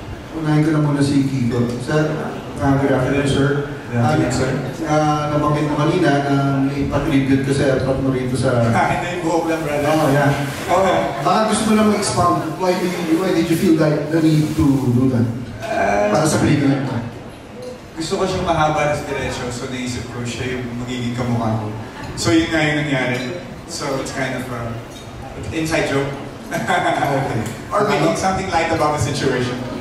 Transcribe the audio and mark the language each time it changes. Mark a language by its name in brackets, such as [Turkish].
[Filipino] Unahin ko na muna si Kiko. [English] Sir, good afternoon, sir. Good afternoon, sir. [Filipino] Nabanggit mo kanina na ipatribute ko sa airport mo rito sa... Hindi yung buhok lang, brother. [English] Oh, yeah. [Filipino] Baka gusto mo lang mag-expound. [English] Why did you feel like the need to do that? [Filipino] Para sa pelikula ito. Gusto ko siyang mahaba na diretso, so naisip ko siya yung magiging kamukha ko. So yun nga yung nangyari. [English] So it's kind of inside joke. Okay. Or making something light about the situation.